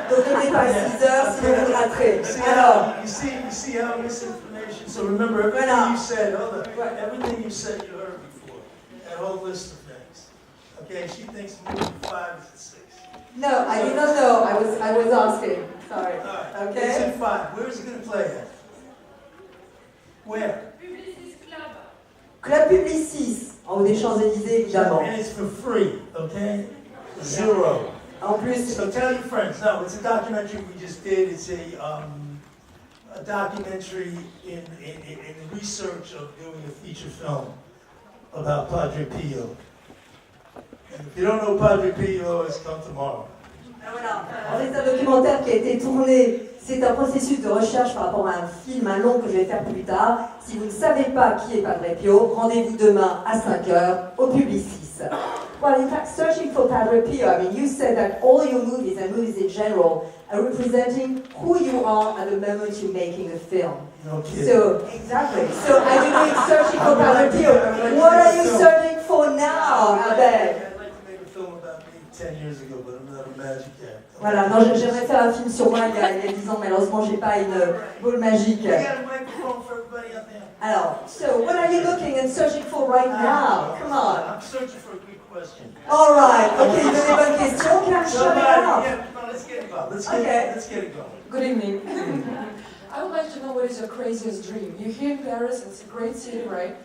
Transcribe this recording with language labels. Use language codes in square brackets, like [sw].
[fr] Donc on n'est pas à 6 heures, sinon vous raterez. Alors, [en] You see how misinformation. So remember everything you said. Hold on. Everything you said you heard before. That whole list of things. Okay, she thinks movie 5 is at 6. no, I did not know. I was asking. Sorry. All right. Okay. It's at 5. Where is it going to play at? Where? [fr] Club Publicis, en haut des Champs-Élysées, évidemment. [en] And it's for free. Okay. 0. [fr] En plus, [en] So tell your friends. No, it's a documentary we just did. It's a documentary in the research of doing a feature film about Padre Pio. And if you don't know Padre Pio, it's come tomorrow. [fr] voilà. C'est un documentaire qui a été tourné. C'est un processus de recherche par rapport à un film, un long que je vais faire plus tard. Si vous ne savez pas qui est Padre Pio, rendez-vous demain à 5h au Publicis. [en] Well, in fact, Searching for Padre Pio, I mean, you said that all your movies and movies in general are representing who you are at the moment you're making a film. Okay. So, exactly. So, as you're doing Searching for Padre Pio, what are you searching for now, Abel? I'd like to make a film about me 10 years ago, but I'm not a magic actor. [fr] Voilà, non, j'aimerais faire un film sur moi il y a 10 ans, malheureusement, j'ai pas une boule magique. [en] We got a microphone for everybody out there. [fr] Alors, [en] so, what are you looking and searching for right now? Come on. I'm searching for a good question. All right. Okay, you got a [fr] bonne question. [en] Can I shut it out? Yeah, no, let's get it going. Okay. Let's get it going. Good evening. I would like to know what is your craziest dream. You're here in Paris, it's a great city, right?